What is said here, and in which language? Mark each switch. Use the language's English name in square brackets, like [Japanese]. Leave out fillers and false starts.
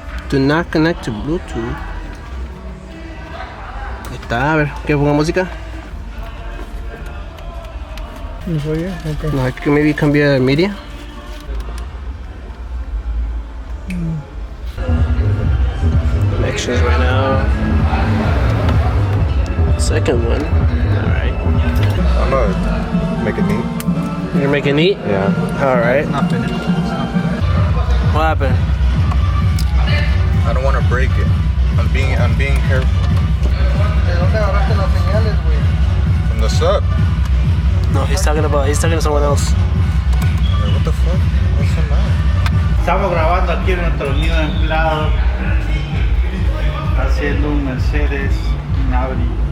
[English] Do not connect to Bluetooth. [Spanish] Ahí está, a ver, ¿qué pongo música? ¿No se oye? Ok. No, hay que [English] maybe [Spanish] cambiar de media. [English] Connections right now. Second one. Alright. I'm gonna make it neat. You're making neat? Yeah. Alright. Not finished. What happened? I don't want to break it. I'm being careful. [Spanish] ¿De dónde agarraste las señales, güey? [English] From the sub. No, he's talking to someone else. Like, what the fuck? What's the matter? [Spanish] Estamos grabando aquí en nuestro nido de empleados, haciendo un Mercedes, un Audi.